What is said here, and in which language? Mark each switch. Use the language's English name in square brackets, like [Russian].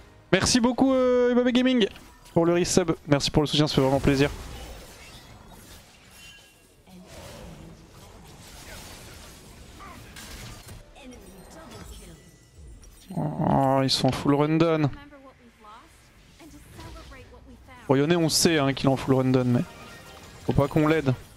[French] Merci beaucoup Ibabe Gaming pour le resub. Merci pour le soutien, ça fait vraiment plaisir. Oh, ils sont full run-down. [English] Remember what we've lost and to celebrate what we found. [French] Bon, Yone, on sait hein, qu'il est en full run-down, mais faut pas qu'on l'aide.